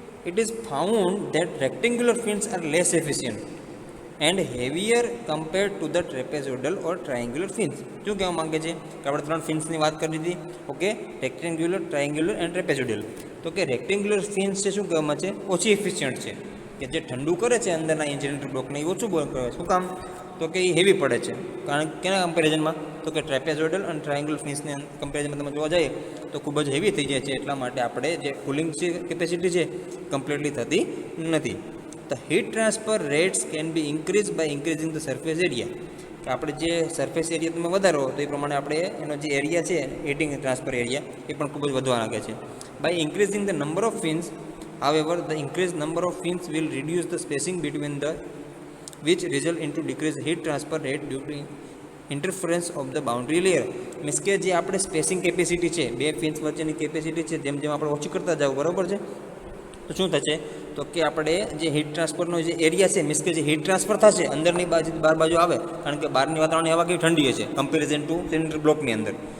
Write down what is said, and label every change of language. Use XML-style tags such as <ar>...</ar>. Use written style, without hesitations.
<en>It is found that rectangular fins are less efficient and heavier compared to the trapezoidal or triangular fins.</en> <gu>શું કહેવા માંગે છે કે આપણે ત્રણ ફિન્સની વાત કરી હતી. Okay, rectangular, triangular and trapezoidal. તો કે રેક્ટેન્ગ્યુલર ફિન્સ છે શું કહેવામાં છે, ઓછી એફિશિયન્ટ છે, કે જે ઠંડુ કરે છે અંદરના ઇન્જિનિયર બ્લોકને એ ઓછું કરે. શું કામ, તો કે એ હેવી પડે છે. કારણ કે કેના કમ્પેરિઝનમાં, તો કે ટ્રેપેઝોઇડલ અને ટ્રાયંગ્યુલર ફિન્સને કમ્પેરિઝનમાં તમે જોવા જઈએ તો ખૂબ જ હેવી થઈ જાય છે. એટલા માટે આપણે જે કુલિંગ કેપેસિટી છે કમ્પ્લીટલી થતી નથી.</gu> <en>The heat transfer rates can be increased by increasing the surface area.</en> <gu>કે આપણે જે સરફેસ એરિયા તમે વધારો તો એ પ્રમાણે આપણે એનો જે એરિયા છે હીટિંગ ટ્રાન્સફર એરિયા એ પણ ખૂબ જ વધવા લાગે છે.</gu> <en>By increasing the number of fins, however, the increased number of fins will reduce the spacing between the which result into decreased heat transfer rate due to interference of the boundary layer.</en> <gu>Means કે જે આપણે spacing capacity છે, બે fins વચ્ચેની capacity છે, જેમ જેમ આપણે ઓછી કરતા જાવ, બરાબર છે, તો શું થશે તો કે આપણે જે હીટ ટ્રાન્સફરનો જે એરિયા છે, મીન્સ કે જે હીટ ટ્રાન્સફર થશે અંદરની બાજુ બહાર બાજુ આવે, કારણ કે બહારની વાતાવરણની હવા કેવી ઠંડી હશે કમ્પેરિઝન ટુ સિલિન્ડર બ્લોકની અંદર.</gu>